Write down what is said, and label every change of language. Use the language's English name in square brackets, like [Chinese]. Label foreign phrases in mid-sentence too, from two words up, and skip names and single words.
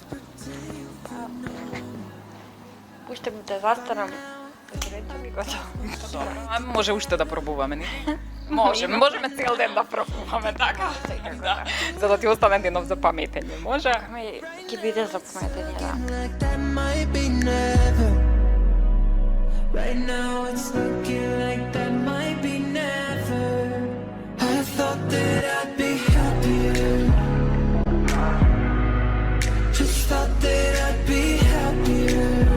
[Macedonian] Уште да застанам, пресреќен и готово. Добро, може уште да пробуваме, не? Можеме цел ден да пробуваме, така? Да. За да ти остане денов за паметење, може? Ќе биде за паметење, да. [English] Like that might be never. Right now it's looking like that might be never. I thought that I'd be happier. Just thought that I'd be happier.